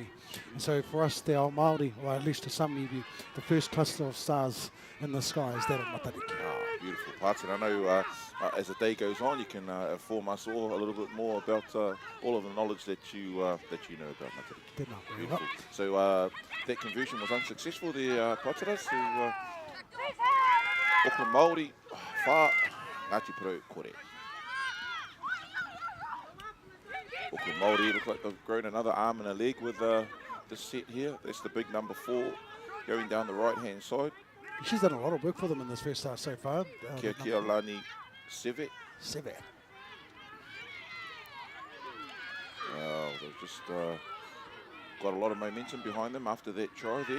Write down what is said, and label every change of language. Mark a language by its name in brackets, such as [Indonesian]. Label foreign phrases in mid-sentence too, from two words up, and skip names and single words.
[English] And so for us, the [Māori] ao Māori, [English] or at least to some iwi, the first cluster of stars in the sky is that of Matariki. Beautiful parts, and I know as the day goes on, you can inform us all a little bit more about all of the knowledge that you know about Matariki. Beautiful. So that conversion was unsuccessful there, [Māori] Pātara, so Auckland Māori, whā, Ngāti Porou, kore. [English] Auckland Māori look like they've grown another arm and a leg with this set here. That's the big number 4 going down the right-hand side. She's done a lot of work for them in this first half so far. Kia Lani Seve. Well, they've just got a lot of momentum behind them after that try there.